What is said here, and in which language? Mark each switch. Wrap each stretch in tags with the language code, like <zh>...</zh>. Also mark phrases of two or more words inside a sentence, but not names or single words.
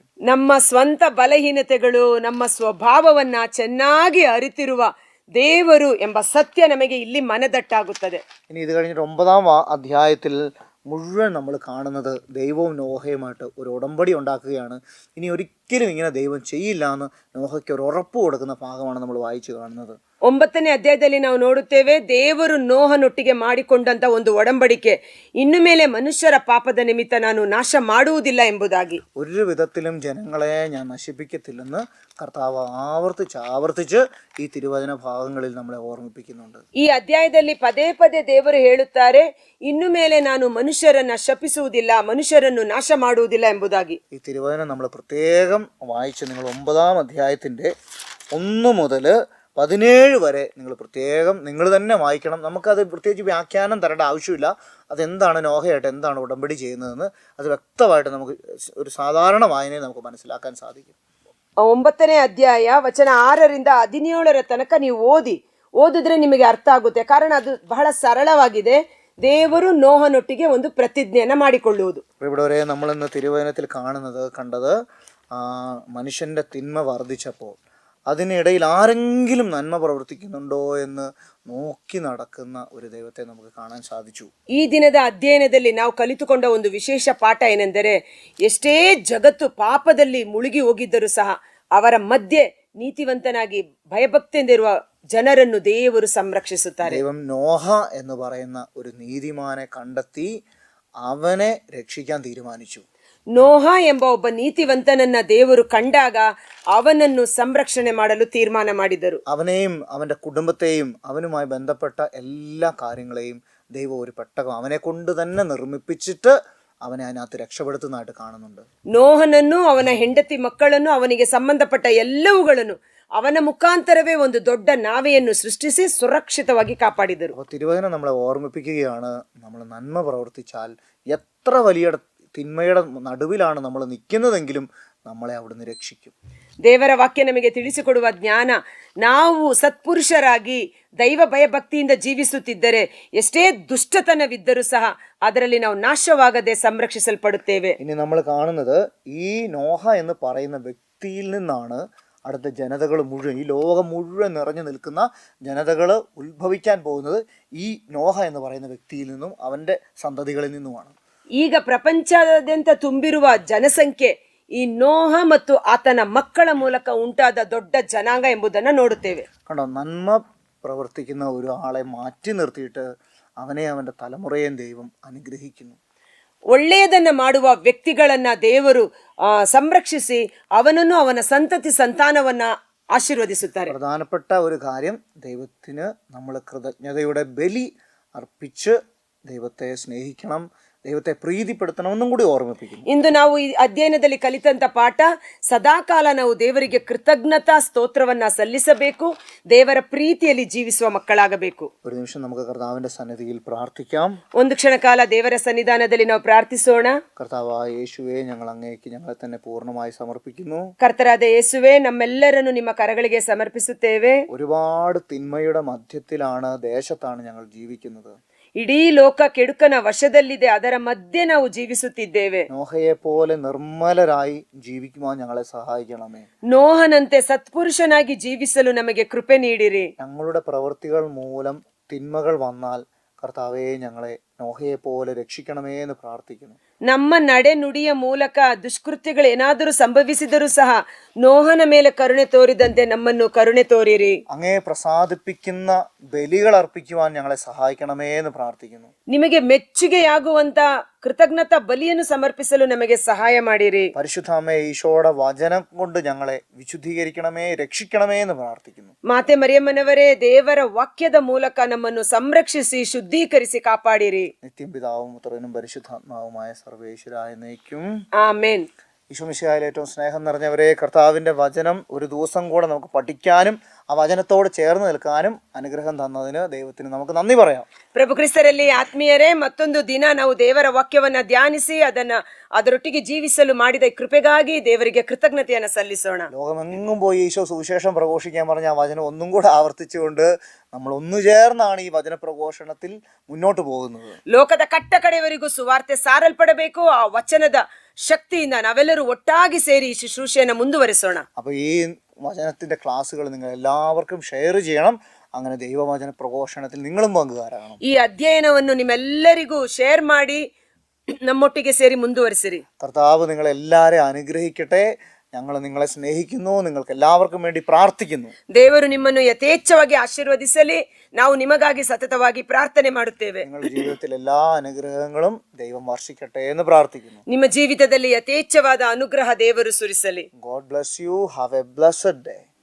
<kn>ನಮ್ಮ ಸ್ವಂತ ಬಲಹೀನತೆಗಳು, ನಮ್ಮ ಸ್ವಭಾವವನ್ನ ಚೆನ್ನಾಗಿ ಅರಿತಿರುವ ದೇವರು ಎಂಬ ಸತ್ಯ ನಮಗೆ ಇಲ್ಲಿ ಮನದಟ್ಟಾಗುತ್ತದೆ.</kn> <ml>ഇനി ഇത് കഴിഞ്ഞിട്ട് 9-ാം അധ്യായത്തിൽ മുഴുവൻ നമ്മൾ കാണുന്നത് ദൈവവും നോഹയുമായിട്ട് ഒരു ഉടമ്പടി ഉണ്ടാക്കുകയാണ്. ഇനി ഒരിക്കലും ഇങ്ങനെ ദൈവം ചെയ്യില്ല എന്ന് നോഹയ്ക്ക് ഒരു ഉറപ്പ് കൊടുക്കുന്ന ഭാഗമാണ് നമ്മൾ വായിച്ചു കാണുന്നത്.</ml> <kn>9ನೇ ಅಧ್ಯಾಯದಲ್ಲಿ ನಾವು ನೋಡುತ್ತೇವೆ, ದೇವರು ನೋಹನೊಟ್ಟಿಗೆ ಮಾಡಿಕೊಂಡಂತ ಒಂದು ಒಡಂಬಡಿಕೆ, ಇನ್ನು ಮೇಲೆ ಮನುಷ್ಯರ ಪಾಪದ ನಿಮಿತ್ತ ನಾನು ನಾಶ ಮಾಡುವುದಿಲ್ಲ ಎಂಬುದಾಗಿ.</kn> <ml>ഒരു വിധത്തിലും ജനങ്ങളെ ഞാൻ നശിപ്പിക്കത്തില്ലെന്ന് കർത്താവ് ആവർത്തിച്ച് ഈ തിരുവചന ഭാഗങ്ങളിൽ നമ്മളെ ഓർമ്മിപ്പിക്കുന്നുണ്ട്.</ml> <kn>ಈ ಅಧ್ಯಾಯದಲ್ಲಿ ಪದೇ ಪದೇ ದೇವರು ಹೇಳುತ್ತಾರೆ, ಇನ್ನು ಮೇಲೆ ನಾನು ಮನುಷ್ಯರನ್ನ ಶಪಿಸುವುದಿಲ್ಲ, ಮನುಷ್ಯರನ್ನು ನಾಶ ಮಾಡುವುದಿಲ್ಲ ಎಂಬುದಾಗಿ.</kn> <ml>ഈ തിരുവചനം നമ്മൾ പ്രത്യേകം വായിച്ച് നിങ്ങൾ 9-ാം അധ്യായത്തിൻ്റെ 1 മുതൽ 17 വരെ നിങ്ങൾ പ്രത്യേകം നിങ്ങൾ തന്നെ വായിക്കണം. നമുക്കത് പ്രത്യേകിച്ച് വ്യാഖ്യാനം തരേണ്ട ആവശ്യമില്ല. അതെന്താണ് നോഹയായിട്ട് എന്താണ് ഉടമ്പടി ചെയ്യുന്നതെന്ന് അത് വ്യക്തമായിട്ട് നമുക്ക് ഒരു സാധാരണ വായനയിൽ നമുക്ക് മനസ്സിലാക്കാൻ സാധിക്കും.</ml> <kn>9ನೇ ಅಧ್ಯಾಯ ವಚನ 6ರಿಂದ 17 ತನಕ ನೀವು ಓದಿದ್ರೆ ನಿಮಗೆ ಅರ್ಥ ಆಗುತ್ತೆ. ಕಾರಣ ಅದು ಬಹಳ ಸರಳವಾಗಿದೆ. ದೇವರು ನೋಹನೊಟ್ಟಿಗೆ ಒಂದು ಪ್ರತಿಜ್ಞೆಯನ್ನ ಮಾಡಿಕೊಳ್ಳುವುದು.</kn> <ml>ഇവിടെ വരെ നമ്മളിന്ന് തിരുവചനത്തിൽ കണ്ടത് മനുഷ്യന്റെ തിന്മ വർദ്ധിച്ചപ്പോൾ അതിനിടയിൽ ആരെങ്കിലും നന്മ പ്രവർത്തിക്കുന്നുണ്ടോ എന്ന് നോക്കി നടക്കുന്ന ഒരു ദൈവത്തെ നമുക്ക് കാണാൻ സാധിച്ചു.</ml> <kn>ಈ ದಿನದ ಅಧ್ಯಯನದಲ್ಲಿ ನಾವು ಕಲಿತುಕೊಂಡ ಒಂದು ವಿಶೇಷ ಪಾಠ ಏನೆಂದರೆ, ಎಷ್ಟೇ ಜಗತ್ತು ಪಾಪದಲ್ಲಿ ಮುಳುಗಿ ಹೋಗಿದ್ದರೂ ಸಹ ಅವರ ಮಧ್ಯೆ ನೀತಿವಂತನಾಗಿ ಭಯಭಕ್ತಿಯಿರುವ ಜನರನ್ನು ದೇವರು ಸಂರಕ್ಷಿಸುತ್ತಾರೆ.</kn> <ml>ദൈവം നോഹ എന്ന് പറയുന്ന ഒരു നീതിമാനെ കണ്ടെത്തി അവനെ രക്ഷിക്കാൻ തീരുമാനിച്ചു.</ml> <kn>ನೋಹ ಎಂಬ ಒಬ್ಬ ನೀತಿವಂತನನ್ನ ದೇವರು ಕಂಡಾಗ ಅವನನ್ನು ಸಂರಕ್ಷಣೆ ಮಾಡಲು ತೀರ್ಮಾನ ಮಾಡಿದರು.</kn> <ml>അവനെയും അവന്റെ കുടുംബത്തെയും അവനുമായി ബന്ധപ്പെട്ട എല്ലാ കാര്യങ്ങളെയും ദൈവം ഒരു പെട്ടകം അവനെ കൊണ്ട് തന്നെ നിർമ്മിപ്പിച്ചിട്ട് അവനെ അതിനകത്ത് രക്ഷപ്പെടുത്തുന്നതായിട്ട് കാണുന്നുണ്ട്.</ml> <kn>ನೋಹನನ್ನು, ಅವನ ಹೆಂಡತಿ ಮಕ್ಕಳನ್ನು, ಅವನಿಗೆ ಸಂಬಂಧಪಟ್ಟ ಎಲ್ಲವುಗಳನ್ನು ಅವನ ಮುಖಾಂತರವೇ ಒಂದು ದೊಡ್ಡ ನಾವೆಯನ್ನು ಸೃಷ್ಟಿಸಿ ಸುರಕ್ಷಿತವಾಗಿ ಕಾಪಾಡಿದರು.</kn> <ml>അപ്പോൾ തിരുവചനം നമ്മളെ ഓർമ്മിപ്പിക്കുകയാണ്, നമ്മൾ നന്മ പ്രവർത്തിച്ചാൽ എത്ര വലിയ തിന്മയുടെ നടുവിലാണ് നമ്മൾ നിൽക്കുന്നതെങ്കിലും നമ്മളെ അവിടുന്ന് രക്ഷിക്കും.</ml> <kn>ದೇವರ ವಾಕ್ಯ ನಮಗೆ ತಿಳಿಸಿಕೊಡುವ ಜ್ಞಾನ, ನಾವು ಸತ್ಪುರುಷರಾಗಿ ದೈವ ಭಯಭಕ್ತಿಯಿಂದ ಜೀವಿಸುತ್ತಿದ್ದರೆ ಎಷ್ಟೇ ದುಷ್ಟತನವಿದ್ದರೂ ಸಹ ಅದರಲ್ಲಿ ನಾವು ನಾಶವಾಗದೆ ಸಂರಕ್ಷಿಸಲ್ಪಡುತ್ತೇವೆ.</kn> <ml>ഇനി നമ്മൾ കാണുന്നത് ഈ നോഹ എന്ന് പറയുന്ന വ്യക്തിയിൽ നിന്നാണ് അടുത്ത ജനതകൾ മുഴുവൻ, ഈ ലോകം മുഴുവൻ നിറഞ്ഞു നിൽക്കുന്ന ജനതകൾ ഉത്ഭവിക്കാൻ പോകുന്നത് ഈ നോഹ എന്ന് പറയുന്ന വ്യക്തിയിൽ നിന്നും അവൻ്റെ സന്തതികളിൽ നിന്നുമാണ്.</ml> <kn>ಈಗ ಪ್ರಪಂಚದಾದ್ಯಂತ ತುಂಬಿರುವ ಜನಸಂಖ್ಯೆ ಈ ನೋಹ ಮತ್ತು ಆತನ ಮಕ್ಕಳ ಮೂಲಕ ಉಂಟಾದ ದೊಡ್ಡ ಜನಾಂಗ ಎಂಬುದನ್ನು ನೋಡುತ್ತೇವೆ.</kn> <ml>കണ്ടോ, നന്മ പ്രവർത്തിക്കുന്ന ഒരു ആളെ മാറ്റി നിർത്തിയിട്ട് അവനെ അവൻ്റെ തലമുറയെയും ദൈവം അനുഗ്രഹിക്കുന്നു.</ml> <kn>ಒಳ್ಳೆಯದನ್ನ ಮಾಡುವ ವ್ಯಕ್ತಿಗಳನ್ನ ದೇವರು ಸಂರಕ್ಷಿಸಿ ಅವನನ್ನು ಅವನ ಸಂತತಿ ಸಂತಾನವನ್ನ ആശീർവദിಸುತ್ತಾರೆ.</kn> <ml>പ്രധാനപ്പെട്ട ഒരു കാര്യം, ദൈവത്തിന് നമ്മൾ കൃതജ്ഞതയുടെ ബലി അർപ്പിച്ച് ദൈവത്തെ സ്നേഹിക്കണം, ദൈവത്തെ പ്രീതിപ്പെടുത്തണമെന്നും കൂടി ഓർമ്മിപ്പിക്കുന്നു.</ml> <kn>ಇಂದು ನಾವು ಈ ಅಧ್ಯಯನದಲ್ಲಿ ಕಲಿತಂತ ಪಾಠ, ಸದಾಕಾಲ ನಾವು ದೇವರಿಗೆ ಕೃತಜ್ಞತಾ ಸ್ತೋತ್ರವನ್ನ ಸಲ್ಲಿಸಬೇಕು, ದೇವರ ಪ್ರೀತಿಯಲ್ಲಿ ಜೀವಿಸುವ ಮಕ್ಕಳಾಗಬೇಕು.</kn> <ml>ഒരു നിമിഷം നമുക്ക് കർത്താവിന്റെ സന്നിധിയിൽ പ്രാർത്ഥിക്കാം.</ml> <kn>ಒಂದು ಕ್ಷಣ ಕಾಲ ದೇವರ ಸನ್ನಿಧಾನದಲ್ಲಿ ನಾವು ಪ್ರಾರ್ಥಿಸೋಣ.</kn> <ml>കർത്താവായ യേശുവേ, ഞങ്ങൾ അങ്ങേക്ക് ഞങ്ങളെ തന്നെ പൂർണ്ണമായി സമർപ്പിക്കുന്നു.</ml> <kn>ಕರ್ತರಾದ ಯೇಸುವೆ, ನಮ್ಮೆಲ್ಲರನ್ನು ನಿಮ್ಮ ಕರಗಳಿಗೆ ಸಮರ್ಪಿಸುತ್ತೇವೆ.</kn> <ml>ഒരുപാട് തിന്മയുടെ മധ്യത്തിലാണ്, ദേശത്താണ് ഞങ്ങൾ ജീവിക്കുന്നത്.</ml> <kn>ಇಡೀ ಲೋಕ ಕೆಡುಕನ ವಶದಲ್ಲಿದೆ, ಅದರ ಮಧ್ಯೆ ನಾವು ಜೀವಿಸುತ್ತಿದ್ದೇವೆ.</kn> <ml>നോഹയെ പോലെ നിർമ്മലരായി ജീവിക്കുവാൻ ഞങ്ങളെ സഹായിക്കണമേ.</ml> <kn>ನೋಹನಂತೆ ಸತ್ಪುರುಷನಾಗಿ ಜೀವಿಸಲು ನಮಗೆ ಕೃಪೆ ನೀಡಿರಿ.</kn> <ml>ഞങ്ങളുടെ പ്രവൃത്തികൾ മൂലം തിന്മകൾ വന്നാൽ കർത്താവേ, ഞങ്ങളെ നോഹയെ പോലെ രക്ഷിക്കണമേ എന്ന് പ്രാർത്ഥിക്കുന്നു.</ml> <kn>ನಮ್ಮ ನಡೆ ನುಡಿಯ ಮೂಲಕ ದುಷ್ಕೃತ್ಯಗಳು ಏನಾದರೂ ಸಂಭವಿಸಿದರೂ ಸಹ ನೋಹನ ಮೇಲೆ ಕರುಣೆ ತೋರಿದಂತೆ ನಮ್ಮನ್ನು ಕರುಣೆ ತೋರಿರಿ.</kn> <ml>അങ്ങേ പ്രസാദിപ്പിക്കുന്ന ബലികൾ അർപ്പിക്കുവാൻ ഞങ്ങളെ സഹായിക്കണമേ എന്ന് പ്രാർത്ഥിക്കുന്നു.</ml> <kn>ನಿಮಗೆ ಮೆಚ್ಚುಗೆಯಾಗುವಂತ ಕೃತಜ್ಞತಾ ಬಲಿಯನ್ನು ಸಮರ್ಪಿಸಲು ನಮಗೆ ಸಹಾಯ ಮಾಡಿರಿ.</kn> <ml>പരിശുദ്ധ അമ്മേ, ഈശോയുടെ വചനം കൊണ്ട് ഞങ്ങളെ വിശുദ്ധീകരിക്കണമേ, രക്ഷിക്കണമേ എന്ന് പ്രാർത്ഥിക്കുന്നു.</ml> <kn>ಮಾತೆ ಮರಿಯಮ್ಮನವರೇ, ದೇವರ ವಾಕ್ಯದ ಮೂಲಕ ನಮ್ಮನ್ನು ಸಂರಕ್ಷಿಸಿ ಶುದ್ಧೀಕರಿಸಿ ಕಾಪಾಡಿರಿ.</kn> <ml>നിത്യം പിതാവും പുത്രനും പരിശുദ്ധാത്മാവുമായ സർവേശ്വരായ എന്നേക്കും</ml> <kn>ಆಮೇನ್.</kn> <ml>ഈശോമിശിഹായിൽ ഏറ്റവും സ്നേഹം നിറഞ്ഞവരെ, കർത്താവിൻ്റെ വചനം ഒരു ദിവസം കൂടെ നമുക്ക് പഠിക്കാനും ആ വചനത്തോട് ചേർന്ന് നിൽക്കാനും അനുഗ്രഹം തന്നതിന് ദൈവത്തിന് നമുക്ക് നന്ദി പറയാം.</ml> <kn>ಪ್ರಭು ಕ್ರಿಸ್ತರಲ್ಲಿ ಆತ್ಮೀಯರೇ, ಮತ್ತೊಂದು ದಿನ ನಾವು ದೇವರ ವಾಕ್ಯವನ್ನ ಧ್ಯಾನಿಸಿ ಅದರೊಟ್ಟಿಗೆ ಜೀವಿಸಲು ಮಾಡಿದ ಕೃಪೆಗಾಗಿ ದೇವರಿಗೆ ಕೃತಜ್ಞತೆಯನ್ನು ಸಲ್ಲಿಸೋಣ.</kn> <ml>ലോകമെങ്ങും പോയി ഈശോ സുവിശേഷം പ്രഘോഷിക്കാൻ പറഞ്ഞ ആ വചനം ഒന്നും കൂടെ ആവർത്തിച്ചുകൊണ്ട് നമ്മൾ ഒന്നു ചേർന്നാണ് ഈ വചന പ്രഘോഷണത്തിൽ മുന്നോട്ട് പോകുന്നത്.</ml> <kn>ಲೋಕದ ಕಟ್ಟ ಕಡೆಯವರೆಗೂ ಸುವಾರ್ತೆ ಸಾರಲ್ಪಡಬೇಕು. ಆ ವಚನದ ಶಕ್ತಿಯಿಂದ ನಾವೆಲ್ಲರೂ ಒಟ್ಟಾಗಿ ಸೇರಿ ಈ ಶುಶ್ರೂಷೆಯನ್ನು ಮುಂದುವರಿಸೋಣ.</kn> <ml>അപ്പോൾ ഈ വചനത്തിൻ്റെ ക്ലാസ്സുകൾ നിങ്ങൾ എല്ലാവർക്കും ഷെയർ ചെയ്യണം. അങ്ങനെ ദൈവവചന പ്രഘോഷണത്തിൽ നിങ്ങളും പങ്കുകാരാകണം.</ml> <kn>ಈ ಅಧ್ಯಯನವನ್ನು ನಿಮ್ಮೆಲ್ಲರಿಗೂ ಶೇರ್ ಮಾಡಿ ನಮ್ಮೊಟ್ಟಿಗೆ ಸೇರಿ ಮುಂದುವರಿಸಿರಿ.</kn> <ml>കർത്താവ് നിങ്ങളെല്ലാവരെയും അനുഗ്രഹിക്കട്ടെ. ഞങ്ങൾ നിങ്ങളെ സ്നേഹിക്കുന്നു. നിങ്ങൾക്ക് എല്ലാവർക്കും വേണ്ടി പ്രാർത്ഥിക്കുന്നു.</ml> <kn>ದೇವರು ನಿಮ್ಮನ್ನು ಯಥೇಚ್ಛವಾಗಿ ಆಶೀರ್ವದಿಸಲಿ. ನಾವು ನಿಮಗಾಗಿ ಸತತವಾಗಿ ಪ್ರಾರ್ಥನೆ ಮಾಡುತ್ತೇವೆ.</kn> <ml>നിങ്ങളുടെ ജീവിതത്തിൽ എല്ലാ അനുഗ്രഹങ്ങളും ദൈവം വർഷിക്കട്ടെ എന്ന് പ്രാർത്ഥിക്കുന്നു.</ml> <kn>ನಿಮ್ಮ ಜೀವಿತದಲ್ಲಿ ಯಥೇಚ್ಛವಾದ ಅನುಗ್ರಹ ದೇವರು ಸುರಿಸಲಿ.</kn> <en>God bless you. Have a blessed day.</en>